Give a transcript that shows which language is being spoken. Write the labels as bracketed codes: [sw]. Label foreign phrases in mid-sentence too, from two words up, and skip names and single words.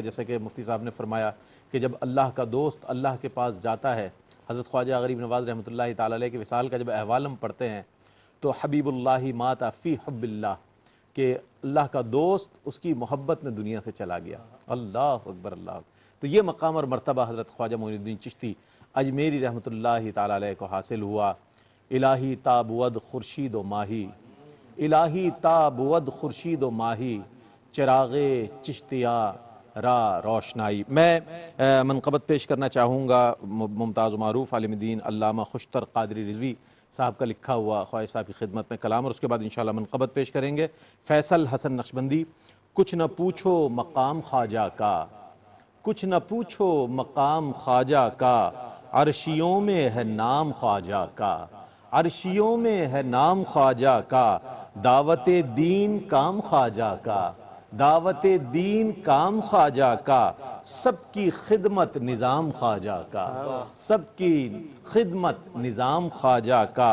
[ur] جیسا کہ مفتی صاحب نے فرمایا کہ جب اللہ کا دوست اللہ کے پاس جاتا ہے، حضرت خواجہ غریب نواز رحمۃ اللہ تعالیٰ علیہ کے وصال کا جب احوال ہم پڑھتے ہیں تو [ar] حبیب اللہ مات فی حب اللہ، [ur] کہ اللہ کا دوست اس کی محبت میں دنیا سے چلا گیا۔ [ar] اللہ اکبر، اللہ! [ur] تو یہ مقام اور مرتبہ حضرت خواجہ معین الدین چشتی اجمیری رحمۃ اللہ تعالیٰ علیہ کو حاصل ہوا۔ [fa] الہی تا بود خورشید و ماہی، الہی تا بود خورشید و ماہی، چراغ چشتیاں را روشنائی۔ [ur] میں منقبت پیش کرنا چاہوں گا ممتاز و معروف عالم دین علامہ خوشتر قادری رضوی صاحب کا لکھا ہوا خواجہ صاحب کی خدمت میں کلام، اور اس کے بعد انشاءاللہ منقبت پیش کریں گے فیصل حسن نقشبندی۔ کچھ نہ پوچھو مقام خواجہ کا، کچھ نہ پوچھو مقام خواجہ کا، عرشیوں میں ہے نام خواجہ کا، عرشیوں میں ہے نام خواجہ کا، دعوت دین کام خواجہ کا، دعوت دین کام خواجہ کا، سب کی خدمت نظام خواجہ کا، سب کی خدمت نظام خواجہ کا۔